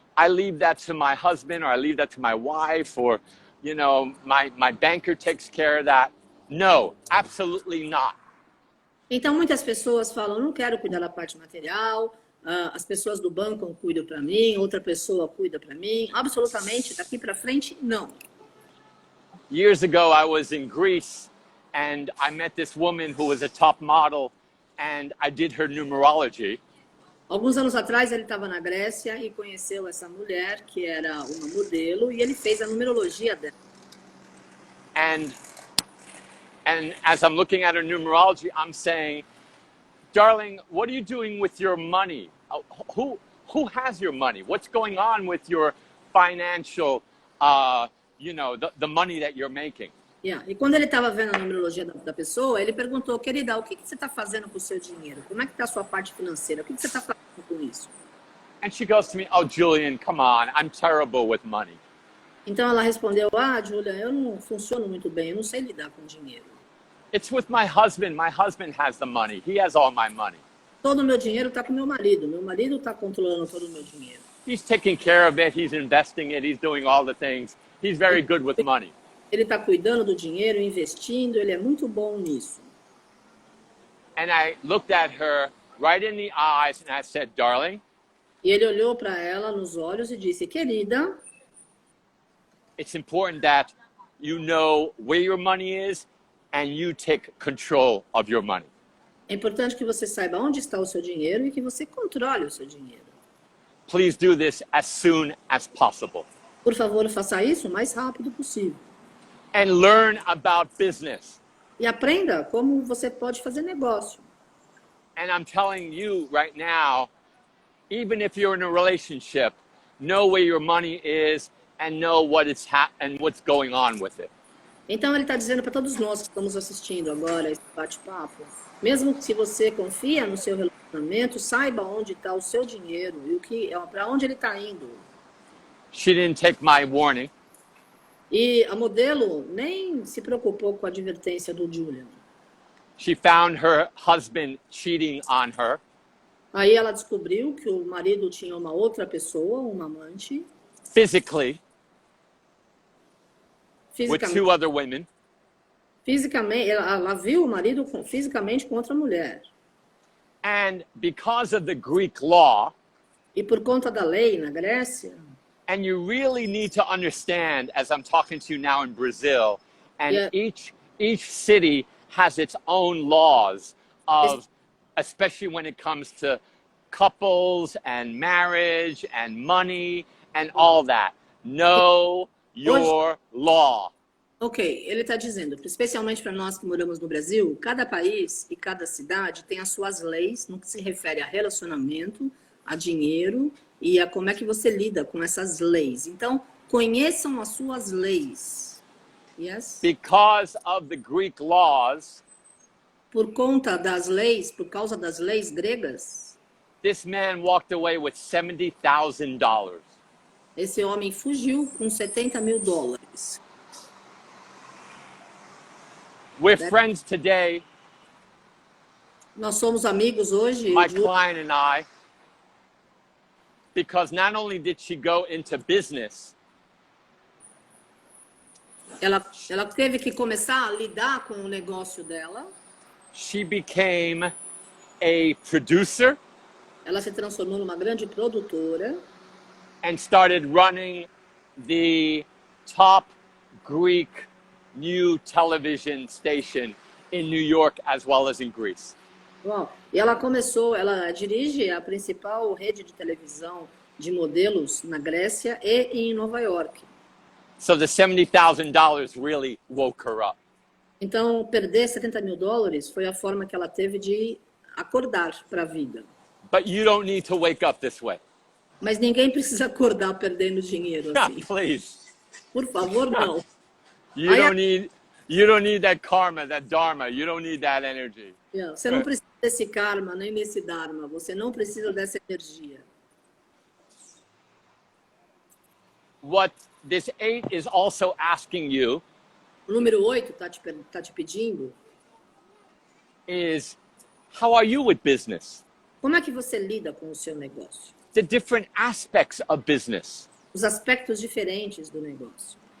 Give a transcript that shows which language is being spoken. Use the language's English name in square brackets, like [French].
[English] I leave that to my husband, or I leave that to my wife, or, my banker takes care of that. No, absolutely not. [Portuguese] Então, muitas pessoas falam, não quero cuidar da parte material, as pessoas do banco cuidam para mim, outra pessoa cuida para mim. Absolutamente, daqui para frente, não. [English] Years ago, I was in Greece, and I met this woman who was a top model, and I did her numerology. [Portuguese] Alguns anos atrás, ele estava na Grécia e conheceu essa mulher, que era uma modelo, e ele fez a numerologia dela. [English] And as I'm looking at her numerology, I'm saying, darling, what are you doing with your money? Who has your money? What's going on with your financial, the money that you're making? Yeah. [Portuguese] E quando ele estava vendo a numerologia da pessoa, ele perguntou, querida, o que você está fazendo com o seu dinheiro? Como é que está a sua parte financeira? O que você está fazendo com isso? [English] And she goes to me, oh, Julian, come on, I'm terrible with money. [Portuguese] Então ela respondeu, Julian, eu não funciono muito bem, eu não sei lidar com dinheiro. [English] It's with my husband. My husband has the money. He has all my money. [Portuguese] Todo o meu dinheiro está com meu marido está controlando todo o meu dinheiro. [English] He's taking care of it, he's investing it, he's doing all the things. He's very good with money. [Portuguese] Ele está cuidando do dinheiro, investindo, ele é muito bom nisso. [English] And I looked at her right in the eyes and I said, darling, [Portuguese] E ele olhou para ela nos olhos e disse, querida, [English] it's important that you know where your money is and you take control of your money. [Portuguese] é importante que você saiba onde está o seu dinheiro e que você controle o seu dinheiro. [English] Please do this as soon as possible. [Portuguese] Por favor, faça isso o mais rápido possível. [English] And learn about business. [Portuguese] E aprenda como você pode fazer negócio. [English] And I'm telling you right now, even if you're in a relationship, know where your money is and know what's going on with it. [Portuguese] Então ele está dizendo para todos nós que estamos assistindo agora esse bate-papo, mesmo se você confia no seu relacionamento, saiba onde está o seu dinheiro e para onde ele está indo. [English] She didn't take my warning. [Portuguese] E a modelo nem se preocupou com a advertência do Julian. [English] She found her husband cheating on her. [Portuguese] Aí ela descobriu que o marido tinha uma outra pessoa, uma amante. [English] Physically. With [Portuguese] Fisicamente, [English] two other women. [Portuguese] Ela viu o marido fisicamente com outra mulher. [English] And because of the Greek law, [Portuguese] E por conta da lei na Grécia, [English] and you really need to understand, as I'm talking to you now in Brazil, and Yeah. each city has its own laws of, especially when it comes to couples and marriage and money and all that. Know your law. [Portuguese] Ok, ele está dizendo, especialmente para nós que moramos no Brasil, cada país e cada cidade tem as suas leis no que se refere a relacionamento, a dinheiro e a como é que você lida com essas leis. Então, conheçam as suas leis. [English] Yes? Because of the Greek laws, [Portuguese] Por conta das leis, por causa das leis gregas, [English] this man walked away with $70,000. [Portuguese] esse homem fugiu com $70.000. [English] We're friends today, [Portuguese] Nós somos amigos hoje, [English] my client and I, because not only did she go into business, [Portuguese] ela teve que começar a lidar com o negócio dela. [English] she became a producer [Portuguese] Ela se transformou numa grande produtora [English] and started running the top Greek new television station in New York as well as in Greece. [Portuguese] Bom, e ela dirige a principal rede de televisão de modelos na Grécia e em Nova York. [English] So the $70,000 really woke her up. [Portuguese] Então, perder $70.000 foi a forma que ela teve de acordar para a vida. [English] But you don't need to wake up this way. [Portuguese] Mas ninguém precisa acordar perdendo dinheiro assim. [English] Please. [Portuguese] Por favor, não. [English] You don't need that karma, that dharma. You don't need that energy. [Portuguese] Você não precisa desse karma, nem desse dharma. Você não precisa dessa energia. [English] What this 8 is also asking you [Portuguese] O número 8 tá te pedindo, [English] is, how are you with business? [Portuguese] como é que você lida com o seu negócio? [English] The different aspects of business. [Portuguese] Os aspectos diferentes do negócio.